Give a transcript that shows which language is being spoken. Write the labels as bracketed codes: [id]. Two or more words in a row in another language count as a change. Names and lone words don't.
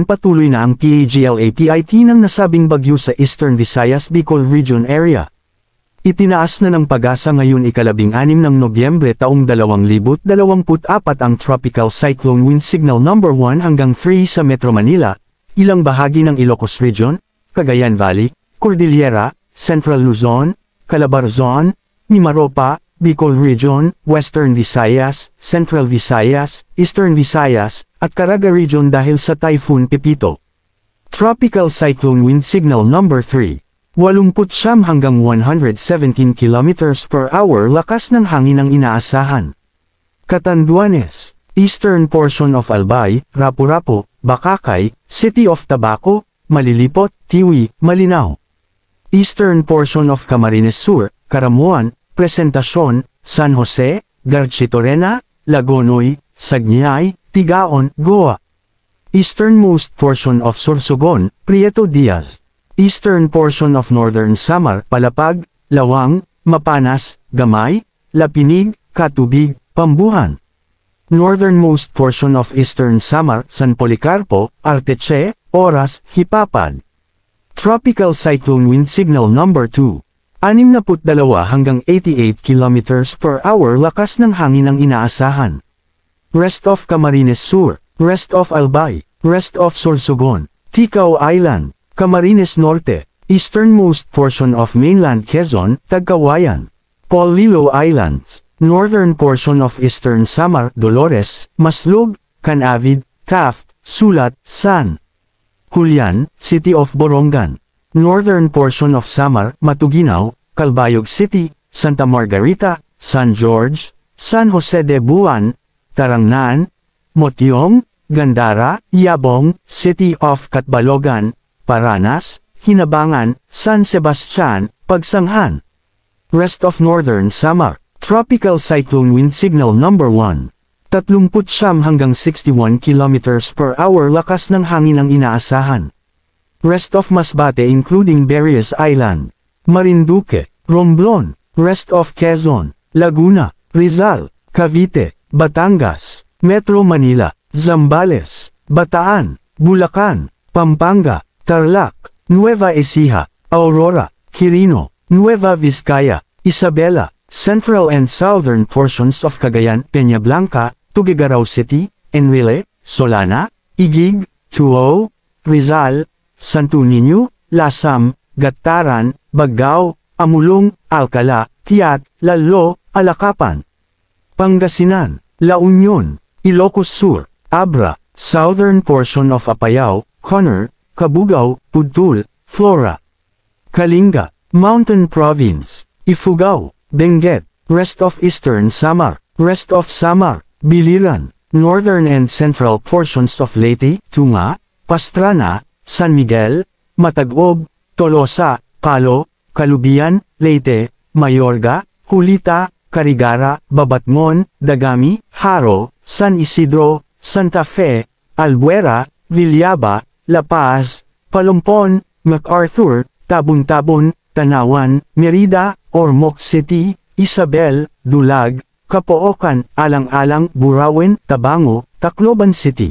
[tl] Patuloy na ang PAGLAPIT ng nasabing bagyo sa Eastern Visayas Bicol Region area. Itinaas na ng Pag-asa ngayon ika-16 ng Nobyembre taong 2024 ang [en] Tropical Cyclone Wind Signal No. [tl] 1 hanggang 3 sa Metro Manila, ilang bahagi ng Ilocos Region, Cagayan Valley, Cordillera, Central Luzon, Calabarzon, Mimaropa, Bicol Region, Western Visayas, Central Visayas, Eastern Visayas, at Caraga Region dahil sa Typhoon Pepito. [en] Tropical Cyclone Wind Signal No. 3. [tl] 89 hanggang 117 [en] km per hour [tl] lakas ng hangin ang inaasahan. [en] Catanduanes, Eastern portion of Albay, Rapu-Rapu, Bakakay, City of Tabaco, Malilipot, Tiwi, Malinao. Eastern portion of Camarines Sur, Caramuan, Presentacion, San Jose, Garchitorena, Lagonoy, Sagnay, Tigaon, Goa. Easternmost portion of Sorsogon, Prieto Diaz. Eastern portion of Northern Samar, Palapag, Lawang, Mapanas, Gamay, Lapinig, Katubig, Pambuhan. Northernmost portion of Eastern Samar, San Policarpo, Arteche, Oras, Hipapad. Tropical Cyclone Wind Signal No. 2. [tl] 62 hanggang 88 [en] km per hour [tl] lakas ng hangin ang inaasahan. [en] Rest of Camarines Sur, Rest of Albay, Rest of Sorsogon, Ticao Island, Camarines Norte, Easternmost portion of mainland Quezon, Tagkawayan, Polillo Islands, Northern portion of Eastern Samar, Dolores, Maslog, Canavid, Taft, Sulat, San Julian, City of Borongan, Northern portion of Samar, Matuguinaw, Calbayog City, Santa Margarita, San George, San Jose de Buan, Tarangnan, Motiong, Gandara, Yabong, City of Catbalogan, Paranas, Hinabangan, San Sebastian, Pagsanghan. Rest of Northern Samar, Tropical Cyclone Wind Signal No. 1. [tl] 39 hanggang 61 [en] km per hour [tl] lakas ng hangin ang inaasahan. [en] Rest of Masbate including Berries Island, Marinduque, Romblon, Rest of Quezon, Laguna, Rizal, Cavite, Batangas, Metro Manila, Zambales, Bataan, Bulacan, Pampanga, Tarlac, Nueva Ecija, Aurora, Quirino, Nueva Vizcaya, Isabela, Central and Southern portions of Cagayan, Peñablanca, Tuguegarao City, Enrile, Solana, Igig, Tuo, Rizal, Santo Niño, Lasam, Gataran, Baggao, Amulong, Alcala, Piat, Lalo, Alacapan. Pangasinan, La Union, Ilocos Sur, Abra, Southern portion of Apayao, Conner, Cabugao, Pudtul, Flora. Kalinga, Mountain Province, Ifugao, Benguet, Rest of Eastern Samar, Rest of Samar, Biliran, Northern and Central portions of Leyte, Tunga, Pastrana, San Miguel, Matagob, Tolosa, Palo, Calubian, Leyte, Mayorga, Culita, Carigara, Babatngon, Dagami, Haro, San Isidro, Santa Fe, Albuera, Villaba, La Paz, Palumpon, MacArthur, Tabon-Tabon, Tanawan, Merida, Ormoc City, Isabel, Dulag, Capoocan, Alang-Alang, Burauen, Tabango, Tacloban City.